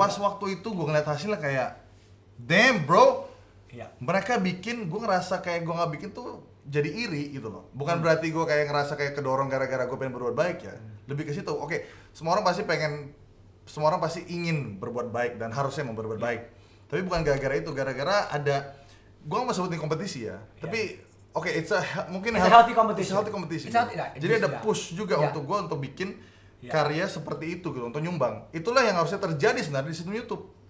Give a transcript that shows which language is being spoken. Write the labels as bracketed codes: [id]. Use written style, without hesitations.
[id] Pas waktu itu gua ngeliat hasilnya kayak damn bro. Mereka bikin, gua ngerasa kayak gua nggak bikin tuh jadi iri gitu loh. Bukan berarti gua kayak ngerasa kayak kedorong gara-gara gua pengen berbuat baik ya. Lebih ke situ. Oke, semua orang pasti ingin berbuat baik dan harusnya mau berbuat baik. Tapi bukan gara-gara itu, gara-gara ada, gue nggak mau sebutin kompetisi ya. [en] Tapi it's a healthy competition. [id] Jadi ada push juga untuk gue untuk bikin karya seperti itu gitu, untuk nyumbang. Itulah yang harusnya terjadi sebenarnya di sistem YouTube.